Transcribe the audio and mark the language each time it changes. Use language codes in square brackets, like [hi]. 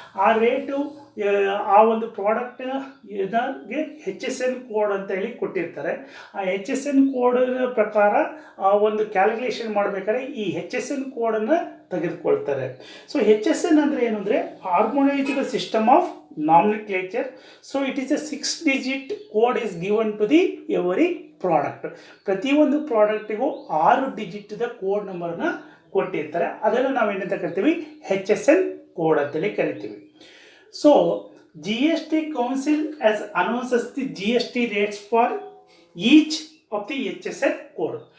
[kn] ಆ ರೇಟು ಆ ಒಂದು ಪ್ರಾಡಕ್ಟ್ಗೆ ಹೆಚ್ ಎಸ್ ಎನ್ ಕೋಡ್ ಅಂತ ಹೇಳಿ ಕೊಟ್ಟಿರ್ತಾರೆ. ಆ ಹೆಚ್ ಎಸ್ ಎನ್ ಕೋಡ್ ಪ್ರಕಾರ ಆ ಒಂದು ಕ್ಯಾಲ್ಕುಲೇಷನ್ ಮಾಡಬೇಕಾದ್ರೆ ಈ ಹೆಚ್ ಎಸ್ ಎನ್ ಕೋಡನ್ನು ತೆಗೆದುಕೊಳ್ತಾರೆ. ಸೊ ಹೆಚ್ ಎಸ್ ಎನ್ ಅಂದರೆ ಏನು ಅಂದರೆ ಹಾರ್ಮೋನೈಸ್ಡ್ system of nomenclature. [en] So it is a 6-digit code is given to the every product. [kn] ಪ್ರತಿಯೊಂದು ಪ್ರಾಡಕ್ಟಿಗೂ 6 ಡಿಜಿಟ್ದ ಕೋಡ್ ನಂಬರ್ನ ಕೊಟ್ಟಿರ್ತಾರೆ. ಅದನ್ನು ನಾವೇನಂತ ಕರಿತೀವಿ, ಹೆಚ್ ಎಸ್ ಎನ್ ಕೋಡ್ ಅಂತೇಳಿ ಕರಿತೀವಿ. [en] So G S T council has announces the G S T rates for each of the H S N code.